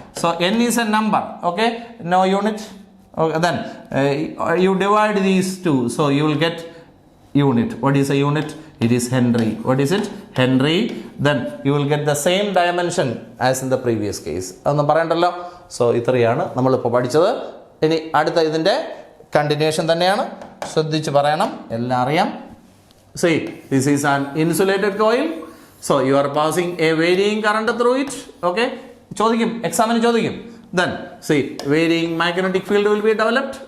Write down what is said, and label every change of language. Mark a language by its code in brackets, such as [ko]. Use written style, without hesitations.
[en] So N is a number. Okay. No unit. Okay. Then you divide these two. So you will get unit. What is a unit? It is Henry. What is it? Henry. Then you will get the same dimension as in the previous case. [ml] അതൊന്നും പറയണ്ടല്ലോ. So ഇത്രയാണ് നമ്മളിപ്പോൾ പഠിച്ചത്. ഇനി അടുത്ത ഇതിൻ്റെ continuation തന്നെയാണ്. ശ്രദ്ധിച്ച് പറയണം, എല്ലാം അറിയാം. [en] See, this is an insulated coil. So you are passing a varying current through it. Okay. [ml] ചോദിക്കും, എക്സാമിന് ചോദിക്കും. [en] Then see, varying magnetic field will be developed.